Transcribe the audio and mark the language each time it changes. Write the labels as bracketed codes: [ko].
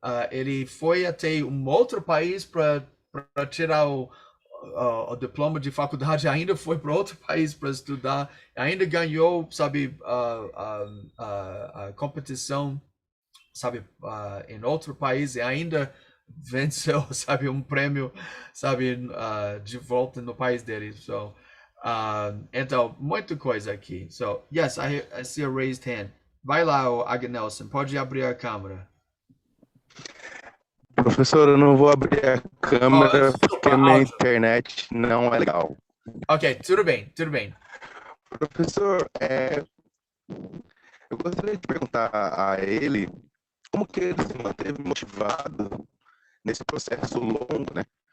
[pt] Ele foi até um outro país para tirar o diploma de faculdade, ainda foi para outro país para estudar, ainda ganhou, sabe, a competição, sabe, em outro país e ainda venceu, sabe, um prêmio, sabe, de volta no país dele. So, então, muita coisa aqui. [en] So, yes, I see a raised hand. [pt] Vai lá, Agnelson, pode abrir a câmera. Professor, eu não vou abrir a câmera porque desculpa, minha áudio. internet não é legal. Ok, tudo bem, tudo bem. Professor, eu gostaria de perguntar a ele como que ele se manteve motivado nesse processo longo, né?